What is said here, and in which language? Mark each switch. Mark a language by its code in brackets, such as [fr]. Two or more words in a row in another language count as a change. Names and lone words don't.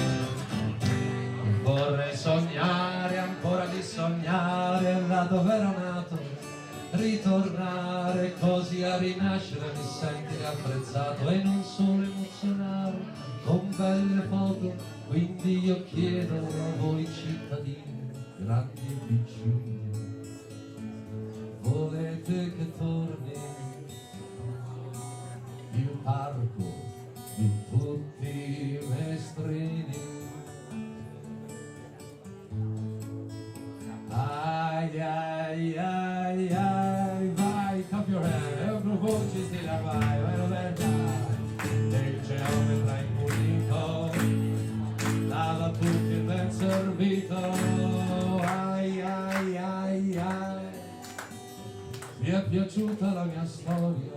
[it] Vorrei sognare ancora di sognare là dove ero nato, ritornare così a rinascere, mi sentire apprezzato e non solo emozionare con belle foto. Quindi io chiedo a voi cittadini, grandi e piccini, volete che torni il parco di tutti i mestrini? Ai ai ai ai, vai, [en] clap your hand, [it] voci stile vai, Roberta, il geometra impulito, lava tutti il ben servito. Ai ai ai ai, vi è piaciuta la mia storia?